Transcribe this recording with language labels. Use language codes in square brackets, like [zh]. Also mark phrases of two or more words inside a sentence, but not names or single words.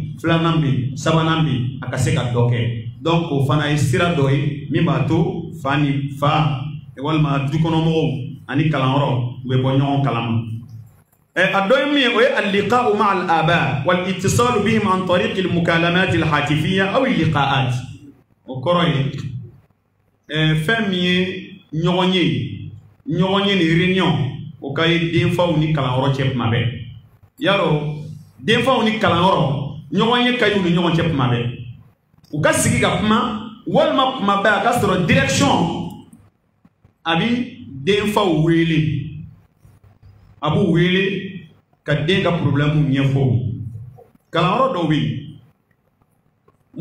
[bm] filanan bɛ yen sabanan bɛ yen a ka se ka dɔ kɛ donc o fana ye sira dɔ ye min b'a to fa walima dukɔnɔmɔgɔw ani kalanyɔrɔ u bɛ bɔ ɲɔgɔn kalama a dɔ ye min ye o ye [ar] اللقاء مع الآباء والاتصال بهم عن طريق المكالمات الهاتفية أو اللقاءات [bm] o kɔrɔ ye fɛn min ye ɲɔgɔn ye ni réunion o ka ye denfaw ni kalanyɔrɔ cɛ tuma bɛɛ yarɔ denfaw ni kalanyɔrɔ ɲɔgɔn ye ka y'u ni ɲɔgɔn cɛ tuma bɛɛ u ka sigi ka kuma walima tuma bɛɛ a ka sɔrɔ direction a bi denfaw wele a b'u wele ka den ka problème ɲɛfɔ kalanyɔrɔ dɔw bɛ yen n